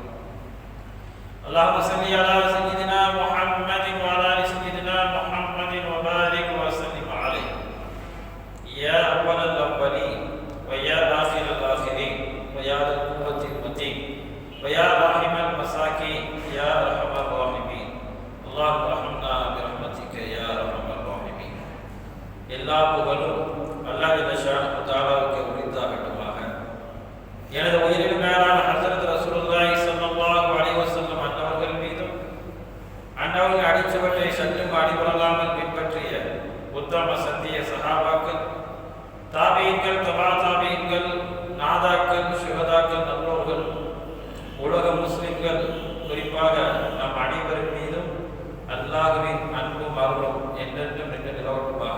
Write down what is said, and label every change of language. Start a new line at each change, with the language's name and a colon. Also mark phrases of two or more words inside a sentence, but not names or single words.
Arabic: اللهم صل على سيدنا محمد وعلى آل سيدنا محمد وبارك وسلم عليه. يا أول الأولين ويا آخر الآخرين ويا ذا القوة المتين ويا راحم المساكين يا أرحم الراحمين. اللهم ارحمنا برحمتك يا أرحم الراحمين.
Tamil: எல்லா புகழும் அல்லாஹ்
Arabic: جل شأنه
Tamil: தஆலாவுக்கு உரித்தாகட்டுமாக. எனது உயிரின் மேலான ஹஸரத்
Arabic: رسول الله صلى الله عليه وسلم
Tamil: அன்னவர்கள் மீதும் அன்னவர்கள் அடிச்சுவற்றை சற்றும் அடிபடாமல் பின்பற்றிய உத்தம சத்திய சஹாபாக்கள், தாபீன்கள், தபா தாபீன்கள், நாதாக்கள், சுஹதாக்கள், நல்லோர்கள், உலக முஸ்லிம்கள், குறிப்பாக நம் அனைவரின் மீதும் அல்லாஹ்வின் அன்பும் அருளும் என்றென்றும் நின்று நிலவட்டுமாக.